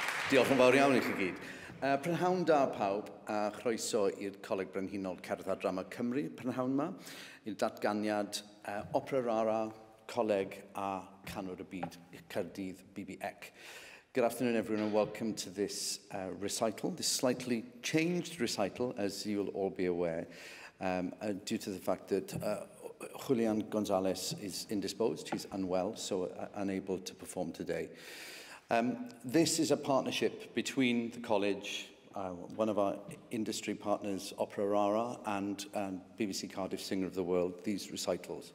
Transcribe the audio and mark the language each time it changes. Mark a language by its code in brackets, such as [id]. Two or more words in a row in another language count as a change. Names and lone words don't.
[cy] Diolch yn fawr iawn i chi gyd. Prynhawn da pawb, a chroeso i'r Coleg Brenhinol Cerdd a Drama Cymru, prynhawn yma, i'r datganiad Opera Rara, Coleg a Canwr y Byd, Cardiff BBEC. [en] Good afternoon, everyone, and welcome to this recital, this slightly changed recital, as you'll all be aware, due to the fact that Julian Gonzalez is indisposed, he's unwell, so unable to perform today. This is a partnership between the college, one of our industry partners, Opera Rara, and BBC Cardiff Singer of the World, these recitals.